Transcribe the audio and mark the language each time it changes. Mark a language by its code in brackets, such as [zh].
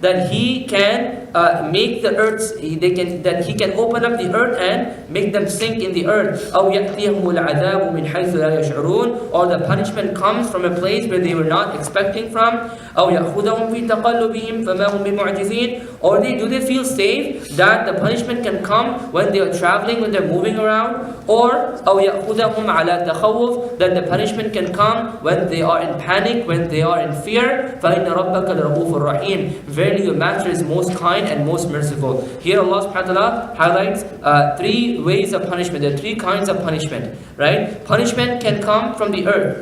[en] That He can make the earth, that He can open up the earth and make them sink in the earth. [ar] أَوْ يَأْتِيَهُمُ الْعَذَابُ مِنْ حَيْثُ لَا يَشْعُرُونَ. [en] Or the punishment comes from a place where they were not expecting from. [ar] أَوْ يَأْخُذَهُمْ فِي تَقَلُّبِهِمْ فَمَا هُمْ بِمُعْجِزِينَ. [en] Or do they feel safe that the punishment can come when they are traveling, when they're moving around? [ar] Or أَوْ يَأْخُذَهُمْ عَلَى تَخَوُّفٍ. [en] That the punishment can come when they are in panic, when they are in fear. [ar] فَإِنَّ رَبَّكَ لَرَءُوفٌ رَحِيمٌ. [en] Verily your Master is most kind and most merciful. Here Allah subhanahu wa ta'ala highlights three ways of punishment. There are three kinds of punishment, right? Punishment can come from the earth.